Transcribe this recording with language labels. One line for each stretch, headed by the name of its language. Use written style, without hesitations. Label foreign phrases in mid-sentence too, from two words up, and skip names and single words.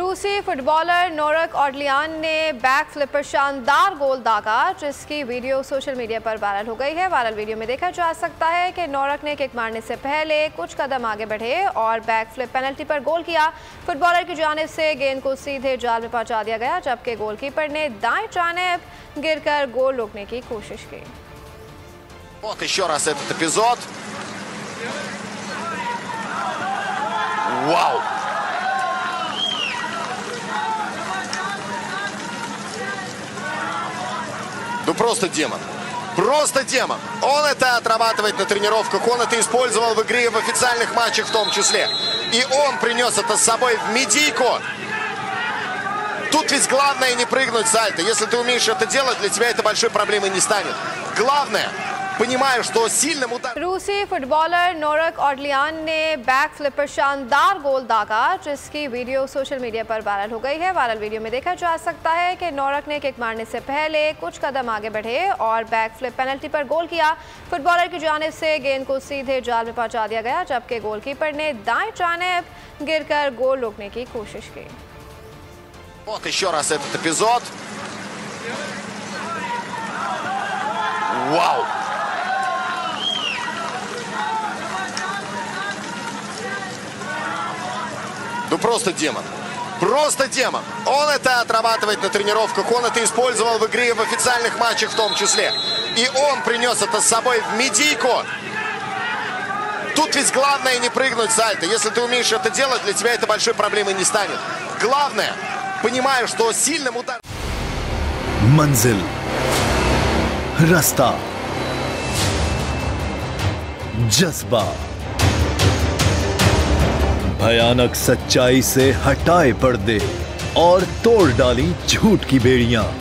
Hindi: रूसी फुटबॉलर नोरक ऑर्लियान ने
English: back flip
Hindi: पर शानदार गोल दागा, जिसकी वीडियो
English: social media
Hindi: पर वायरल हो गई है। वायरल वीडियो में देखा जा सकता है कि नोरक ने किक मारने से पहले कुछ कदम आगे बढ़े और
English: back flip penalty
Hindi: पर गोल किया। फुटबॉलर की जानिब से गेंद को सीधे जाल में पहुंचा दिया गया, जबकि गोलकीपर ने दाएं जानिब गिरकर गोल रोकने की कोशिश की।
Russian: Вот еще раз этот эпизод. Вау! Ну просто демон. Просто демон. Он это отрабатывает на тренировках, он это использовал в игре и в официальных матчах в том числе. И он принес это с собой в медийку. Тут ведь главное не прыгнуть сальто. Если ты умеешь это делать, для тебя это большой проблемой не станет. Главное, понимаю, что сильным ударом...
Hindi: रूसी फुटबॉलर नोरक ऑर्लियान ने
English: back flip
Hindi: पर शानदार गोल दागा, जिसकी वीडियो
English: social media
Hindi: पर वायरल हो गई है। वायरल वीडियो में देखा जा सकता है कि नोरक ने किक मारने से पहले कुछ कदम आगे बढ़े और
English: back flip penalty
Hindi: पर गोल किया। फुटबॉलर की जानिब से गेंद को सीधे जाल में पहुंचा दिया गया, जबकि गोलकीपर ने दाएं जानिब गिरकर गोल रोकने की कोशिश की।
Russian: Вот еще раз этот эпизод. Вау! Ну просто демон. Просто демон. Он это отрабатывает на тренировках, он это использовал в игре и в официальных матчах в том числе. И он принес это с собой в медийку. Тут ведь главное не прыгнуть сальто. Если ты умеешь это делать, для тебя это большой проблемой не станет. Главное, понимаю, что сильным ударом...
Hindi: मंजिल, रास्ता, जज्बा, भयानक सच्चाई से हटाए पर्दे और तोड़ डाली झूठ की बेड़ियां।